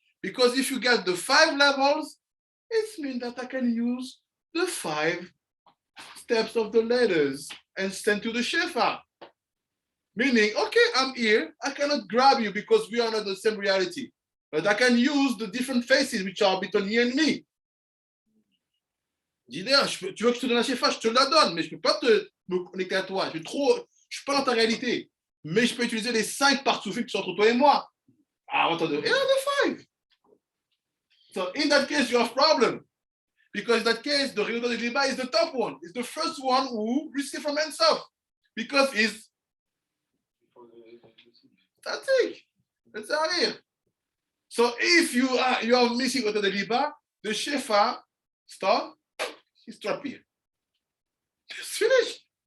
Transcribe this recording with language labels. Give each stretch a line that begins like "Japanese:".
English: Because if you get the 5 levels, it means that I can use the 5 steps of the letters and send to the Shefa. Meaning, okay, I'm here. I cannot grab you because we are not the same reality. But I can use the different faces which are between you and me.
French: Dis, tu veux que je te donne la Shefa, je te la donne, mais je ne peux pas me connecter à toi. Je suis pas dans ta réalité. Mais je peux utiliser les 5 parts-souffles qui sont entre toi et moi.
English: Ah, what are the 5? So in that case, you have problem. Because in that case, the Reuta de Liba is the top one. It's the first one who received from Ein Sof. Because it's static. It's Arir. So if you are missing Reuta de Liba, the Shefa stop, is drop here. It's finished.